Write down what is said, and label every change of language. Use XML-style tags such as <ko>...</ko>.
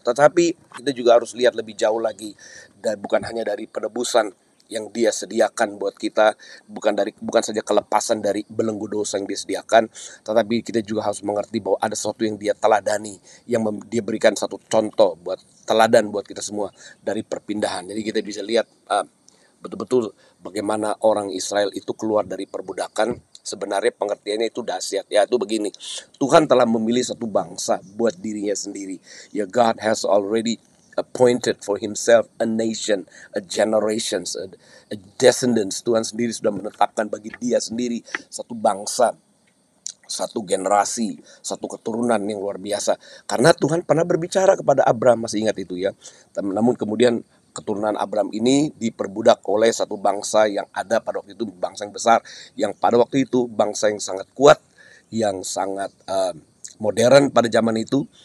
<id>Tetapi kita juga harus lihat lebih jauh lagi, dan bukan hanya dari penebusan yang Dia sediakan buat kita, bukan saja kelepasan dari belenggu dosa yang Dia sediakan, tetapi kita juga harus mengerti bahwa ada sesuatu yang Dia teladani, yang Dia berikan satu contoh buat teladan buat kita semua dari perpindahan. Jadi kita bisa lihat betul-betul bagaimana orang Israel itu keluar dari perbudakan. Sebenarnya pengertiannya itu dahsyat. Ya, itu begini. Tuhan telah memilih satu bangsa buat dirinya sendiri.</id> <en>Ya, God has already appointed for himself a nation, a generations, a descendants.</en> <id>Tuhan sendiri sudah menetapkan bagi Dia sendiri satu bangsa, satu generasi, satu keturunan yang luar biasa. Karena Tuhan pernah berbicara kepada Abraham, masih ingat itu ya. Namun kemudian keturunan Abraham ini diperbudak oleh satu bangsa yang ada pada waktu itu, bangsa yang besar, yang pada waktu itu bangsa yang sangat kuat, yang sangat modern pada zaman itu.</id>